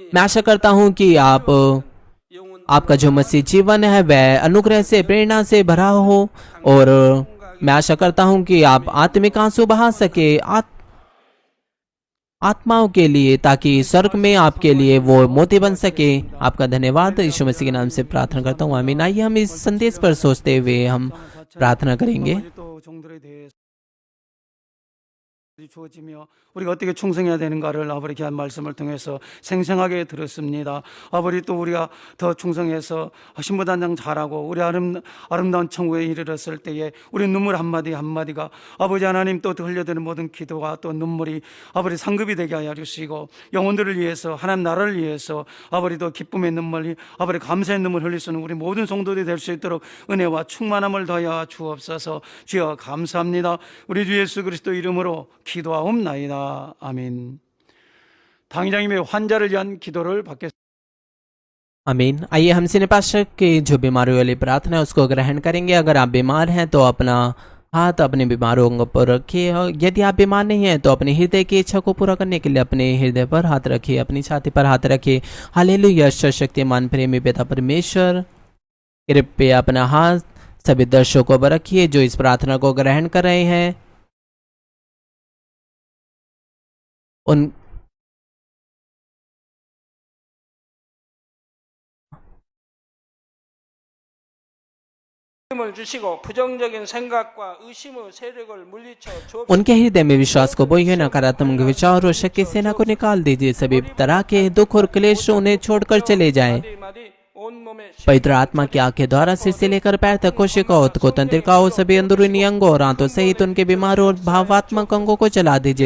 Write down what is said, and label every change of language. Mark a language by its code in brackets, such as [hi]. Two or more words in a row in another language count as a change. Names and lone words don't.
[hi] मैं आशा करता हूं कि आपका जो मसीह जीवन है वह अनुग्रह से प्रेरणा से भरा हो, और मैं आशा करता हूं कि आप आत्मिक आंसू बहा सके आत्माओं के लिए, ताकि स्वर्ग में आपके लिए वो मोती बन सके। आपका धन्यवाद, यीशु मसीह के नाम से प्रार्थना करता हूँ, आमीन। आइए हम इस संदेश पर सोचते हुए हम प्रार्थना करेंगे। [ko] 주어지며 우리가 어떻게 충성해야 되는가를 아버지 귀한 말씀을 통해서 생생하게 들었습니다. 아버지 또 우리가 더 충성해서 신부단장 잘하고 우리 아름다운 천국에 이르렀을 때에 우리 눈물 한마디 한마디가 아버지 하나님 또 흘려드는 모든 기도가 또 눈물이 아버지 상급이 되게 하여 주시고, 영혼들을 위해서 하나님 나라를 위해서 아버지 또 기쁨의 눈물이 아버지 감사의 눈물 흘릴 수 있는 우리 모든 성도들이 될 수 있도록 은혜와 충만함을 더하여 주옵소서. 주여 감사합니다. 우리 주 예수 그리스도 이름으로 기도하옵나이다. 아멘. 당회장님의 환자를 위한 기도를 받겠습니다. [hi] आमीन। आइए हम सिने पास्टर के जो बीमारी वाली प्रार्थना है उसको ग्रहण करेंगे। अगर आप बीमार हैं तो अपना हाथ अपने बीमारों पर रखिए, और यदि आप बीमार नहीं हैं तो अपने हृदय की इच्छा को पूरा करने के लिए अपने हृदय पर हाथ रखिए, अपनी छाती पर हाथ रखिए। हालेलुया। सर्वशक्तिमान प्रेमी पिता परमेश्वर, कृपया अपना हाथ सभी दर्शकों पर रखिए जो इस प्रार्थना को ग्रहण कर रहे हैं। उन [ko] 힘을 주시고 부정적인 생각과 의심의 세력을 물리쳐 주옵소서. [hi] उनके हृदय में विश्वास को बोइए, नकारात्मक विचार और शक की सेना को निकाल दीजिए। सभी तरह के दुख और क्लेश उन्हें छोड़कर चले जाएं। पवित्र आत्मा की आंख के द्वारा सिर से लेकर पैर तक कोशिकाओं को तंत्रिकाओं सभी अंदरूनी अंगों और आंतों सहित उनके बीमार और भावात्मक अंगों को चला दीजिए।